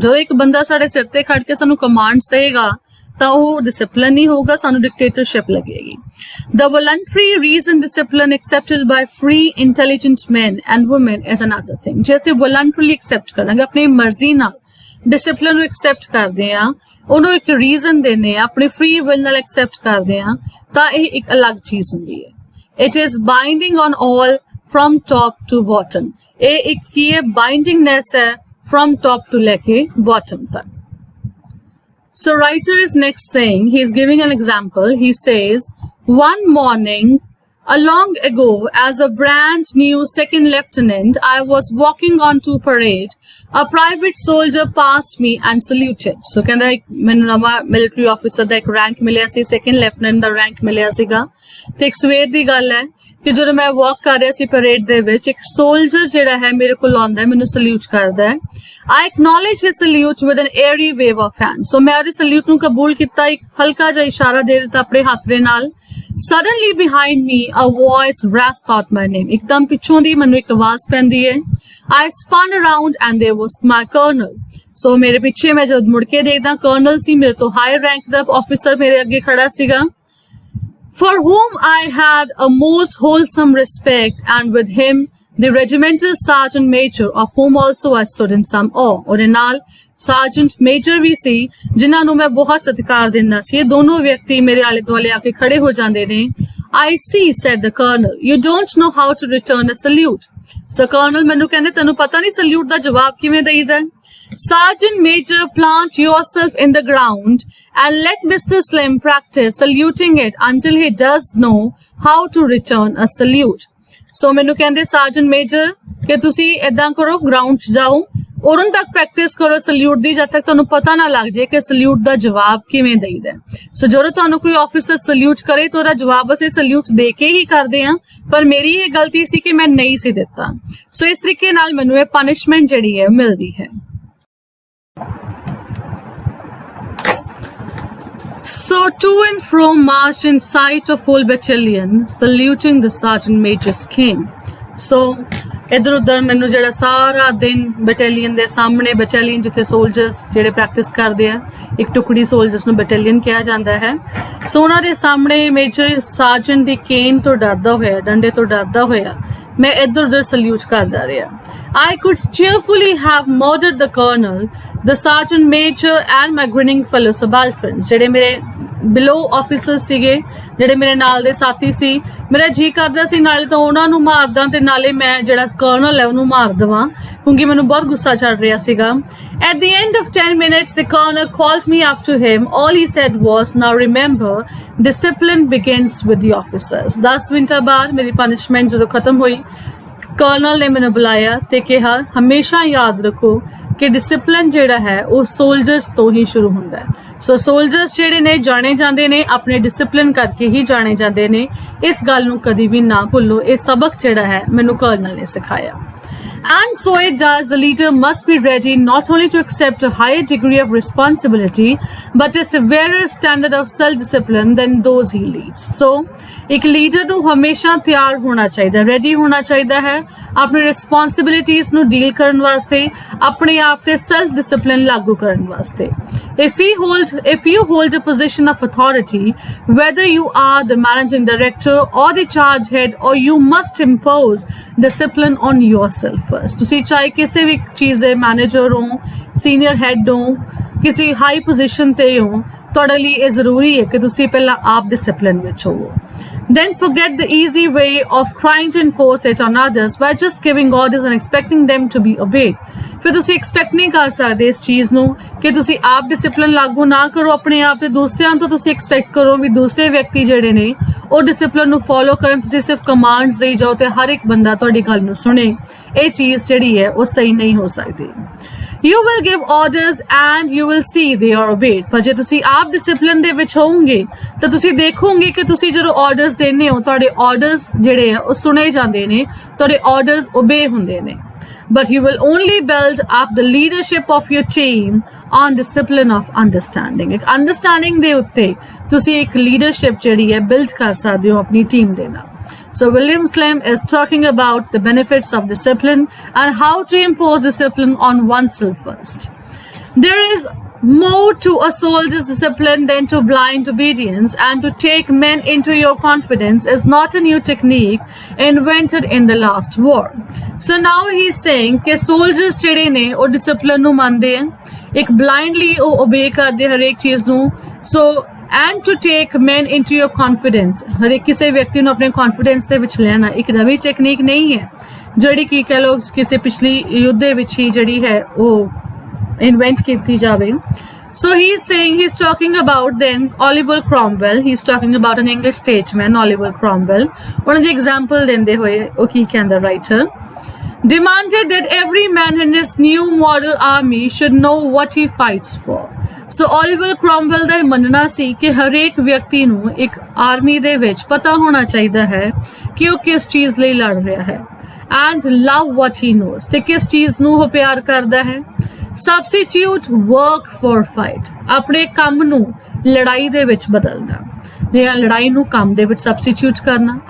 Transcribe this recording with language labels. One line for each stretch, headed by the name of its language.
Punjabi: ਜਦੋਂ ਇੱਕ ਬੰਦਾ ਸਾਡੇ ਸਿਰ ਤੇ ਖੜ ਕੇ ਸਾਨੂੰ ਕਮਾਂਡਸ ਦੇਗਾ ਤਾਂ ਉਹ ਡਿਸਪਲਿਨ ਨਹੀਂ ਹੋਊਗਾ, ਸਾਨੂੰ ਡਿਕਟੇਟਰਸ਼ਿਪ ਲੱਗੇਗੀ।
English: the voluntary reason discipline accepted by free intelligent men and women is another thing।
Punjabi: ਜੇ ਅਸੀਂ
English: voluntarily accept
Punjabi: ਕਰਾਂਗੇ, ਆਪਣੀ ਮਰਜ਼ੀ ਨਾਲ ਡਿਸਪਲਿਨ ਨੂੰ ਐਕਸੈਪਟ ਕਰਦੇ ਆ, ਉਹਨੂੰ ਇੱਕ ਰੀਜ਼ਨ ਦਿੰਦੇ ਆ, ਆਪਣੀ ਫ੍ਰੀ ਵਿਲ ਨਾਲ ਐਕਸੈਪਟ ਕਰਦੇ ਆ, ਤਾਂ ਇਹ ਇੱਕ ਅਲੱਗ ਚੀਜ਼ ਹੁੰਦੀ ਹੈ।
English: it is binding on all from top to bottom,
Punjabi: ਇਹ ਇੱਕ ਕੀ ਹੈ, ਬਾਈਂਡਿੰਗਨੈਸ ਹੈ
English: from top to
Punjabi: ਲੈ ਕੇ
English: bottom ਤੱਕ। So writer is next saying, he is giving an example, he says, one morning long ago, as a brand new second lieutenant, I was walking onto parade. A private soldier passed me and saluted.
Punjabi: So ਕਹਿੰਦਾ ਮੈਨੂੰ ਨਵਾਂ military officer ਦਾ ਇੱਕ rank ਮਿਲਿਆ ਸੀ, second lieutenant ਦਾ rank ਮਿਲਿਆ ਸੀਗਾ, ਤੇ ਇੱਕ ਸਵੇਰ ਦੀ ਗੱਲ ਹੈ ਕਿ ਜਦੋਂ ਮੈਂ ਵਾਕ ਕਰ ਰਿਹਾ ਸੀ ਪਰੇਡ ਦੇ ਵਿੱਚ, ਇੱਕ ਸੋਲਜਰ ਜਿਹੜਾ ਹੈ ਮੇਰੇ ਕੋਲ ਆਉਂਦਾ ਹੈ, ਮੈਨੂੰ ਸਲੂਟ ਕਰਦਾ ਹੈ।
English: I acknowledge his salute with an airy wave of hand, so
Punjabi: ਮੈਂ ਉਹਦੇ ਸਲੂਟ ਨੂੰ ਕਬੂਲ ਕੀਤਾ, ਇੱਕ ਹਲਕਾ ਜਿਹਾ ਇਸ਼ਾਰਾ ਦੇ ਦਿੱਤਾ ਆਪਣੇ ਹੱਥ ਦੇ ਨਾਲ।
English: Suddenly behind me a voice rasped out my name,
Punjabi: ਇੱਕਦਮ ਪਿੱਛੋਂ ਦੀ ਮੈਨੂੰ ਇੱਕ ਆਵਾਜ਼ ਪੈਂਦੀ ਹੈ।
English: I spun around and there was my colonel, so
Punjabi: ਮੇਰੇ ਪਿੱਛੇ ਮੈਂ ਜਦ ਮੁੜ ਕੇ ਦੇਖਦਾ ਕਰਨਲ ਸੀ, ਮੇਰੇ ਤੋਂ ਹਾਈ ਰੈਂਕ ਦਾ ਆਫਿਸਰ ਮੇਰੇ ਅੱਗੇ ਖੜਾ ਸੀਗਾ।
English: For whom I had a most wholesome respect, and with him the regimental sergeant major, of whom also I stood in some awe।
Punjabi: ਉਹਦੇ ਨਾਲ sergeant major ਵੀ ਸੀ ਜਿਨ੍ਹਾਂ ਨੂੰ ਮੈਂ ਬਹੁਤ ਸਤਿਕਾਰ ਦਿੰਦਾ ਸੀ। ਇਹ ਦੋਨੋਂ ਵਿਅਕਤੀ ਮੇਰੇ ਆਲੇ ਦੁਆਲੇ ਆ ਕੇ ਖੜੇ ਹੋ ਜਾਂਦੇ ਨੇ।
English: I see, said the colonel, you don't know how to return a salute।
Punjabi: So colonel ਮੈਨੂੰ ਕਹਿੰਦੇ ਤੈਨੂੰ ਪਤਾ ਨਹੀਂ ਸਲੂਟ ਦਾ ਜਵਾਬ ਕਿਵੇਂ ਦੇਈਦਾ।
English: Sergeant Major, plant yourself in the ground and let Mr. Slim practice saluting it until he does know how to return a salute। So
Punjabi: ਮੈਨੂੰ ਕਹਿੰਦੇ Sergeant Major ਕਿ ਤੁਸੀਂ ਏਦਾਂ ਕਰੋ, ਗਰਾਊਂਡ 'ਚ ਜਾਓ ਉਦੋਂ ਤੱਕ ਪ੍ਰੈਕਟਿਸ ਕਰੋ ਸਲੂਟ ਦੀ ਜਦ ਤੱਕ ਤੁਹਾਨੂੰ ਪਤਾ ਨਾ ਲੱਗ ਜਾਏ ਕਿ ਸਲੂਟ ਦਾ ਜਵਾਬ ਕਿਵੇਂ ਦੇਈਦਾ। ਸੋ ਜਦੋਂ ਤੁਹਾਨੂੰ ਕੋਈ ਆਫੀਸਰ ਸਲੂਟ ਕਰੇ ਤਾਂ ਉਹਦਾ ਜਵਾਬ ਅਸੀਂ ਸਲੂਟ ਦੇ ਕੇ ਹੀ ਕਰਦੇ ਹਾਂ, ਪਰ ਮੇਰੀ ਇਹ ਗਲਤੀ ਸੀ ਕਿ ਮੈਂ ਨਹੀਂ ਸੀ ਦਿੱਤਾ। ਸੋ ਇਸ ਤਰੀਕੇ ਨਾਲ ਮੈਨੂੰ ਇਹ ਪਨਿਸ਼ਮੈਂਟ ਜਿਹੜੀ ਹੈ ਮਿਲਦੀ ਹੈ।
English: So to and fro marched in sight of whole battalion, saluting the sergeant major's came.
Punjabi: So
Hindi: इधर उधर मैनू
Punjabi: ਜਿਹੜਾ ਸਾਰਾ ਦਿਨ ਬਟਾਲੀਅਨ ਦੇ ਸਾਹਮਣੇ, ਬਟਾਲੀਅਨ ਜਿੱਥੇ ਸੋਲਜਰਸ ਜਿਹੜੇ ਪ੍ਰੈਕਟਿਸ ਕਰਦੇ ਆ, ਇੱਕ ਟੁਕੜੀ ਸੋਲਜਰਸ ਨੂੰ ਬਟਾਲੀਅਨ ਕਿਹਾ ਜਾਂਦਾ ਹੈ। ਸੋ ਉਹਨਾਂ ਦੇ ਸਾਹਮਣੇ ਮੇਜਰ ਸਾਰਜੈਂਟ ਦੀ ਕੇਨ ਤੋਂ ਡਰਦਾ ਹੋਇਆ, ਡੰਡੇ ਤੋਂ ਡਰਦਾ ਹੋਇਆ ਮੈਂ ਇੱਧਰ ਉੱਧਰ ਸਲੂਟ ਕਰਦਾ ਰਿਹਾ।
English: I could cheerfully have murdered the colonel, the sergeant major and my grinning fellow subalterns।
Punjabi: ਜਿਹੜੇ ਮੇਰੇ ਬਿਲੋ ਆਫੀਸਰ ਸੀਗੇ, ਜਿਹੜੇ ਮੇਰੇ ਨਾਲ ਦੇ ਸਾਥੀ ਸੀ, ਮੇਰਾ ਜੀ ਕਰਦਾ ਸੀ ਨਾਲੇ ਤਾਂ ਉਹਨਾਂ ਨੂੰ ਮਾਰਦਾ ਤੇ ਨਾਲੇ ਮੈਂ ਜਿਹੜਾ ਕਰਨਲ ਹੈ ਉਹਨੂੰ ਮਾਰ ਦੇਵਾਂ, ਕਿਉਂਕਿ ਮੈਨੂੰ ਬਹੁਤ ਗੁੱਸਾ ਚੜ ਰਿਹਾ ਸੀਗਾ।
English: At the end of 10 minutes, the colonel called me up to him. All he said was, now remember, discipline begins with the officers।
Punjabi: 10 ਮਿੰਟਾਂ ਬਾਅਦ ਮੇਰੀ ਪਨਿਸ਼ਮੈਂਟ ਜਦੋਂ ਖਤਮ ਹੋਈ, ਕਰਨਲ ਨੇ ਮੈਨੂੰ ਬੁਲਾਇਆ ਤੇ ਕਿਹਾ ਹਮੇਸ਼ਾ ਯਾਦ ਰੱਖੋ ਕਿ ਡਿਸਿਪਲਿਨ ਜਿਹੜਾ ਹੈ ਉਹ ਸੋਲਜਰਸ ਤੋਂ ਹੀ ਸ਼ੁਰੂ ਹੁੰਦਾ ਹੈ। ਸੋ ਸੋਲਜਰਸ ਜਿਹੜੇ ਨੇ ਜਾਣੇ ਜਾਂਦੇ ਨੇ ਆਪਣੇ ਡਿਸਿਪਲਿਨ ਕਰਕੇ ਹੀ ਜਾਣੇ ਜਾਂਦੇ ਨੇ। ਇਸ ਗੱਲ ਨੂੰ ਕਦੀ ਵੀ ਨਾ ਭੁੱਲੋ। ਇਹ ਸਬਕ ਜਿਹੜਾ ਹੈ ਮੈਨੂੰ ਕਰਨਲ ਨੇ ਸਿਖਾਇਆ।
English: And so it does, the leader must be ready not only to accept a higher degree of responsibility, but a severer standard of self-discipline than those he leads.
Punjabi: So, एक लीडर ਨੂੰ ਹਮੇਸ਼ਾ ਤਿਆਰ ਹੋਣਾ ਚਾਹੀਦਾ, ready ਹੋਣਾ ਚਾਹੀਦਾ ਹੈ ਆਪਣੀ ਰਿਸਪੌਂਸਿਬਿਲਿਟੀਜ਼ ਨੂੰ ਡੀਲ ਕਰਨ ਵਾਸਤੇ, ਆਪਣੇ ਆਪ ਤੇ ਸੈਲਫ ਡਿਸਪਲਿਨ ਲਾਗੂ ਕਰਨ ਵਾਸਤੇ।
English: If you hold a position of authority, whether you are the managing director or the charge head, or you must impose discipline on yourself first।
Punjabi: ਤੁਸੀਂ ਚਾਹੇ ਕਿਸੇ ਵੀ ਚੀਜ਼ ਦੇ ਮੈਨੇਜਰ ਹੋ, ਸੀਨੀਅਰ ਹੈਡ ਹੋ, ਕਿਸੇ ਹਾਈ ਪੋਜੀਸ਼ਨ ਤੇ ਹੋ, ਤੁਹਾਡੇ ਲਈ ਇਹ ਜ਼ਰੂਰੀ ਹੈ ਕਿ ਤੁਸੀਂ ਪਹਿਲਾਂ ਆਪ ਡਿਸਪਲਿਨ ਵਿੱਚ ਹੋਵੋ।
English: Then forget the easy way of trying to enforce it on others by just giving orders and expecting them to be obeyed।
Punjabi: ਫਿਰ ਤੁਸੀਂ ਐਕਸਪੈਕਟ ਨਹੀਂ ਕਰ ਸਕਦੇ ਇਸ ਚੀਜ਼ ਨੂੰ ਕਿ ਤੁਸੀਂ ਆਪ ਡਿਸਪਲਿਨ ਲਾਗੂ ਨਾ ਕਰੋ ਆਪਣੇ ਆਪ ਤੇ, ਦੂਸਰਿਆਂ ਤੋਂ ਤੁਸੀਂ ਐਕਸਪੈਕਟ ਕਰੋ ਵੀ ਦੂਸਰੇ ਵਿਅਕਤੀ ਜਿਹੜੇ ਨੇ ਉਹ ਡਿਸਪਲਿਨ ਨੂੰ ਫੋਲੋ ਕਰਨ। ਤੁਸੀਂ ਸਿਰਫ ਕਮਾਂਡਸ ਦੇਈ ਜਾਓ ਤੇ ਹਰ ਇੱਕ ਬੰਦਾ ਤੁਹਾਡੀ ਗੱਲ ਨੂੰ ਸੁਣੇ। ਇਹ ਚੀਜ਼ ਜਿਹੜੀ ਹੈ ਉਹ ਸਹੀ ਨਹੀਂ ਹੋ ਸਕਦੀ।
English: You will give orders and you will see they are obeyed।
Punjabi: ਪਰ ਜੇ ਤੁਸੀਂ ਆਪ ਡਿਸਪਲਿਨ ਦੇ ਵਿੱਚ ਹੋਵੋਗੇ ਤਾਂ ਤੁਸੀਂ ਦੇਖੋਗੇ ਕਿ ਤੁਸੀਂ ਜਦੋਂ ਆਰਡਰਸ ਦਿੰਦੇ ਹੋ ਤੁਹਾਡੇ ਆਰਡਰਸ ਜਿਹੜੇ ਆ ਉਹ ਸੁਣੇ ਜਾਂਦੇ ਨੇ, ਤੁਹਾਡੇ ਆਰਡਰਸ ਓਬੇ ਹੁੰਦੇ ਨੇ।
English: But you will only build up the leadership of your team on discipline of understanding।
Punjabi: ਇੱਕ ਅੰਡਰਸਟੈਂਡਿੰਗ ਦੇ ਉੱਤੇ ਤੁਸੀਂ ਇੱਕ ਲੀਡਰਸ਼ਿਪ ਜਿਹੜੀ ਹੈ ਬਿਲਡ ਕਰ ਸਕਦੇ ਹੋ ਆਪਣੀ ਟੀਮ ਦੇ ਨਾਲ।
English: So William Slim is talking about the benefits of discipline and how to impose discipline on oneself first. There is more to a soldier's discipline than to blind obedience, and to take men into your confidence is not a new technique invented in the last war। So now he's saying
Punjabi: कि soldiers ਜਿਹੜੇ ਨੇ ਉਹ discipline ਨੂੰ ਮੰਨਦੇ ਆ, ਇੱਕ blindly ਉਹ obey ਕਰਦੇ ਹਰੇਕ ਚੀਜ਼ ਨੂੰ।
English: So and to take men into your confidence,
Punjabi: ਹਰ ਇੱਕ ਕਿਸੇ ਵਿਅਕਤੀ ਨੂੰ ਆਪਣੇ ਕੌਨਫੀਡੈਂਸ ਦੇ ਵਿੱਚ ਲੈਣਾ ਇੱਕ ਨਵੀਂ ਟੈਕਨੀਕ ਨਹੀਂ ਹੈ ਜਿਹੜੀ ਕਿ ਕਹਿ ਲਓ ਕਿਸੇ ਪਿਛਲੀ ਯੁੱਧ ਦੇ ਵਿੱਚ ਹੀ ਜਿਹੜੀ ਹੈ ਉਹ ਇਨਵੈਂਟ ਕੀਤੀ ਜਾਵੇ।
English: So he's saying, he's talking about then Oliver Cromwell, he's talking about an English statesman, Oliver Cromwell।
Punjabi: ਉਹਨਾਂ ਦੀ ਐਗਜ਼ਾਮਪਲ ਦਿੰਦੇ ਹੋਏ ਉਹ ਕੀ ਕਹਿੰਦਾ writer,
English: demanded that every man in his new model army should know what he fights for।
Punjabi: So Oliver ਕ੍ਰੋਮਵੈਲ ਦਾ ਇਹ ਮੰਨਣਾ ਸੀ ਕਿ ਹਰੇਕ ਵਿਅਕਤੀ ਨੂੰ ਇੱਕ ਆਰਮੀ ਦੇ ਵਿੱਚ ਪਤਾ ਹੋਣਾ ਚਾਹੀਦਾ ਹੈ ਕਿ ਉਹ ਕਿਸ ਚੀਜ਼ ਲਈ ਲੜ ਰਿਹਾ ਹੈ,
English: and love what he knows,
Punjabi: ਤੇ ਕਿਸ ਚੀਜ਼ ਨੂੰ ਉਹ ਪਿਆਰ ਕਰਦਾ ਹੈ।
English: substitute work for fight,
Punjabi: ਆਪਣੇ ਕੰਮ ਨੂੰ ਲੜਾਈ ਦੇ ਵਿੱਚ ਬਦਲਣਾ, ਜਾਂ ਲੜਾਈ ਨੂੰ ਕੰਮ ਦੇ ਵਿੱਚ ਸਬਸਟੀਟਿਊਟ ਕਰਨਾ।